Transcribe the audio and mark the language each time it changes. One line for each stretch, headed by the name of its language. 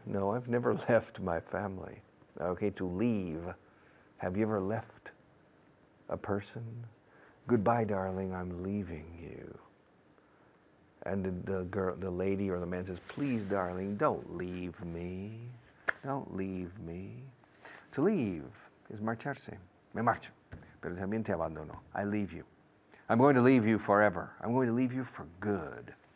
English: No, I've never left my family. Okay, to leave. Have you ever left a person? Goodbye, darling, I'm leaving you. And the lady or the man says, please, darling, don't leave me. Don't leave me. To leave is marcharse.
Spanish: Me marcho, pero también te abandono.
English: I leave you. I'm going to leave you forever. I'm going to leave you for good.